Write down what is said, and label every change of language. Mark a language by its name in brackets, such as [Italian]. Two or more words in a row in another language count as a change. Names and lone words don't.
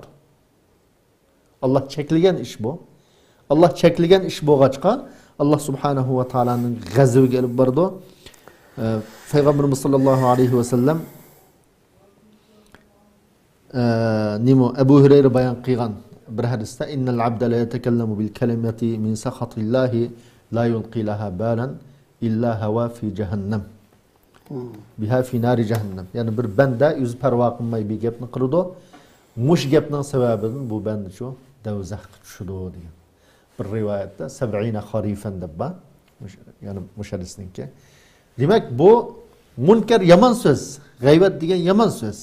[Uzbek] Alloh cheklagan ish bu. Alloh cheklagan ish bo'lg'achqa Alloh [Arabic] سبحانه و [Uzbek] taolaning g'azabiga olib bordi. [Arabic] Payg'ambarimiz صلى الله عليه وسلم [Uzbek] nima Abu Hurayra bayon qilgan bir hadisda [Arabic] إن العبد ليتكلم بالكلمة من سخط الله لا يلقي لها بالا إلا هوى في جهنم. بها في نار جهنم. [Uzbek] Yani bir banda yüz parvo qilmay bir gapni qiladi. Mush gapning sababidan bu banda shu dovzaxga tushadi degan. Bir rivoyatda 70 xarifan deb bor. Yani mush hadisniki. Demak bu munkar yomon so'z, g'aybat degan yomon so'z.